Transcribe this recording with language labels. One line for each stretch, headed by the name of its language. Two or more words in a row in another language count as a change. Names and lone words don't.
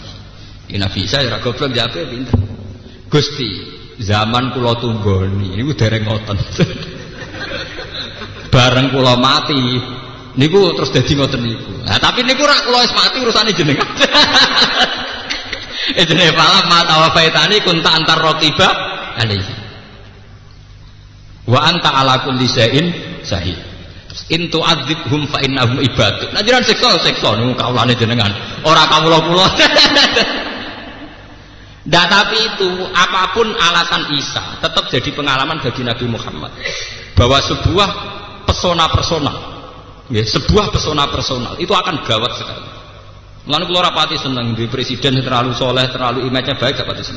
Javanese: Ya Nabi Isa ora goblok jape pinter. Gusti, zaman kula tunggoni niku dereng ngoten. Bareng kula mati niku terus dadi ngoten niku. Nah, tapi niku rak kula wis mati urusane jenengan.
Arabic: Jenenge فلما توفيتني كنت أنت الرقيب علي. وأنت على كل شيء شهيد. إن تعذبهم فإنهم عبادك.
Javanese: Nah jenengan siksa niku kawulane jenengan. Ora kawula-kula.
Indonesian: Nah, tapi itu apapun alasan Isa tetap jadi pengalaman bagi Nabi Muhammad bahwa sebuah pesona personal, ya, sebuah pesona personal itu akan gawat sekali. Lalu kalau rapati senang di presiden terlalu soleh, terlalu image-nya baik, gak pati senang.